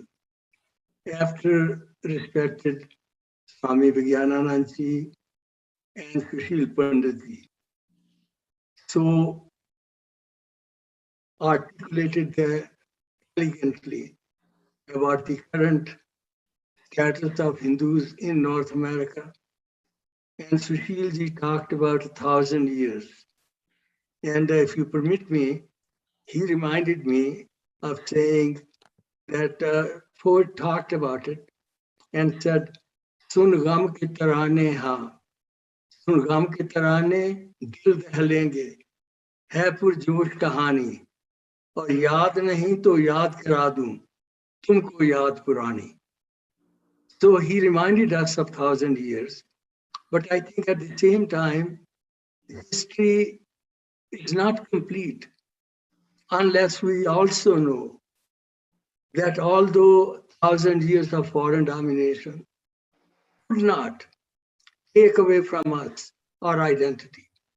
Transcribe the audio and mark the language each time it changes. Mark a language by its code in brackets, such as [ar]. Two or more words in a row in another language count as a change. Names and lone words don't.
[en] After respected Swami Viganandaji and Sushil Panditji, so articulated elegantly about the current status of Hindus in North America. And Sushilji talked about 1,000 years. And if you permit me, he reminded me of saying that poet talked about it and said, [hi] "सुन ग़म की तराने हा, सुन ग़म की तराने दिल दहलेंगे, है पुरजोश कहानी, और याद नहीं तो याद करा दूँ, तुमको याद पुरानी." [en] So he reminded us of 1,000 years. But I think at the same time, history is not complete unless we also know that although 1,000 years of foreign domination could not take away from us our identity.